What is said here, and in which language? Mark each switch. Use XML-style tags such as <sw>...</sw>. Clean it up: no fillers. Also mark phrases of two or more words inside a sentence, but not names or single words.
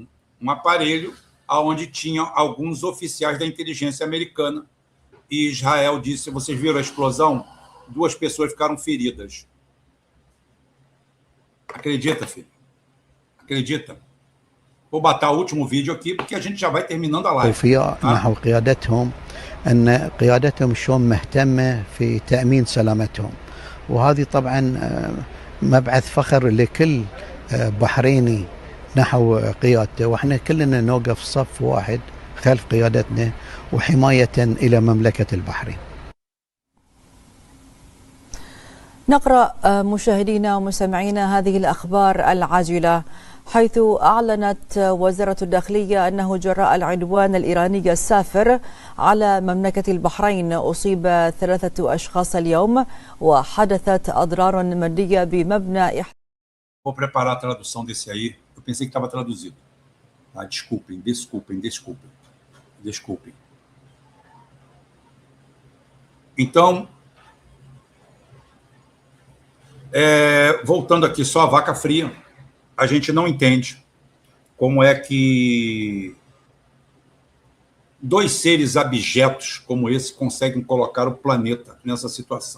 <pt>aparelho onde tinha alguns oficiais da inteligência americana, e Israel disse, vocês viram a explosão? 2 pessoas ficaram feridas. Acredita, filho? Acredita? Vou botar o último vídeo aqui, porque a gente já vai terminando a live.</pt> <ar>نحو قيادتهم أن قيادتهم شلون مهتمة في تأمين سلامتهم، وهذه طبعا مبعث فخر لكل بحريني نحو قيادته، واحنا كلنا نوقف صف واحد خلف قيادتنا وحماية إلى مملكة البحرين. نقرأ مشاهدينا ومستمعينا هذه الأخبار العاجلة، حيث أعلنت وزارة الداخلية أنه جراء العدوان الإيراني السافر على مملكة البحرين أصيب 3 أشخاص اليوم، وحدثت أضرار مادية بمبنى.</ar> <pt>Vou preparar a tradução desse aí. Eu pensei que estava traduzido. Ah, desculpem. Então, voltando aqui só a vaca fria, a gente não entende como é que dois seres abjetos como esse conseguem colocar o planeta nessa situação?</pt>